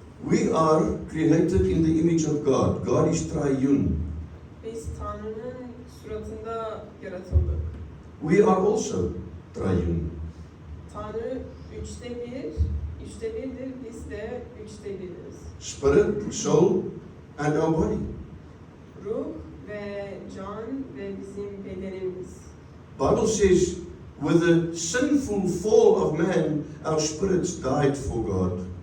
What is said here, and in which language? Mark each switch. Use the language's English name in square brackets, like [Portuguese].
[English] We are created in the image of God. God is triune. [Turkish] Biz Tanrı'nın suratında yaratıldık. [English] We are also triune. [Turkish] Tanrı üçte birdir, biz de üçte biriz. [English] Spirit, soul, and our body. [Turkish] Ruh ve can ve bizim bedenimiz. [English] Bible says, with the sinful fall of man, our spirits died for God.